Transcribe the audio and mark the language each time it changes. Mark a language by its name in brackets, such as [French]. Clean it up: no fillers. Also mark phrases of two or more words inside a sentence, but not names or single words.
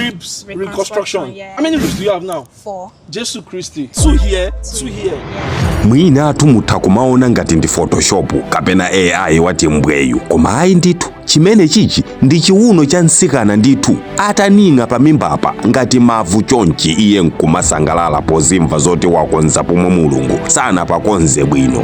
[English] ribs reconstruction. Yeah. How many ribs do you have now? 4. Jesus Christi. 2 here, 2 here. [Nyanja] Mwina tumutha kumaona ngati ndi Photoshop kapena AI wati mbweyu. Koma ayi ndithu, chimene chichi ndi chiuno cha nsikana ndithu ataninga pamimbapa ngati mavu chonchi iye nkumasangalala pozimva zoti wakonza pomwe Mulungu sana pakonze bwino.